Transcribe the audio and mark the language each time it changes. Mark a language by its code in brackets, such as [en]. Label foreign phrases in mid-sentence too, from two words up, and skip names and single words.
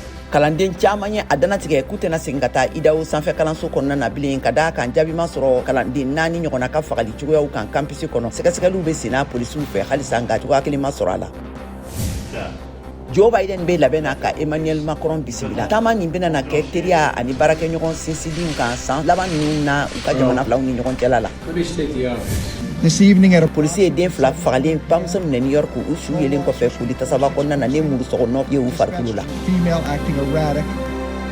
[bm] kalanden caman ye a danatigɛ k'u tɛna segin ka taa IDAO sanfɛ kalanso kɔnɔna na bilen ka daa kan jaabi ma sɔrɔ kalanden 4 ɲɔgɔnna ka fagali cogoyaw kan campus kɔnɔ sɛgɛsɛgɛliw bɛ senna polisiw fɛ halisa nka cogoya kelen ma sɔrɔ a la. Joe Biden bɛ labɛn na ka Emmanuel Macron bisimila. Taama nin bɛna na kɛ teriya ani baarakɛɲɔgɔn sinsindiw kan san laban ninnu na u ka jamana filaw ni ɲɔgɔn cɛla la. [en] This evening at a [bm] Polisi ye den fila fagalen bamuso minɛ New York u su yelen kɔfɛ foli tasaba kɔnɔna na ne muru sɔgɔnɔ ye u farikolo la. [en] female acting erratic